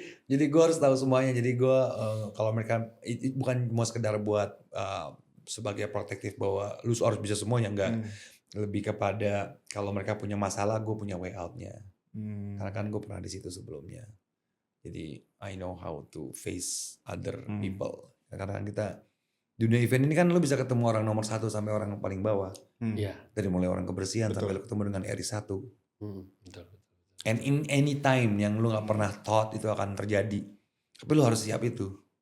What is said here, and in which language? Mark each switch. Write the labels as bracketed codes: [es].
[id] jadi gue harus tahu semuanya. Jadi gue kalau mereka bukan mau sekedar buat sebagai protektif bahwa lu harus bisa semuanya, enggak. Lebih kepada kalau mereka punya masalah, gue punya [en] way out- [id] nya. Karena kan gue pernah di situ sebelumnya. Jadi [en] I know how to face other people. [id] Karena kan kita dunia event ini kan lu bisa ketemu orang nomor 1 sampai orang yang paling bawah. Iya. Dari mulai orang kebersihan Betul. sampai lu ketemu dengan RI 1. Betul. [en] And in any time [id] yang lu gak pernah thought itu akan terjadi. Tapi lu harus siap itu.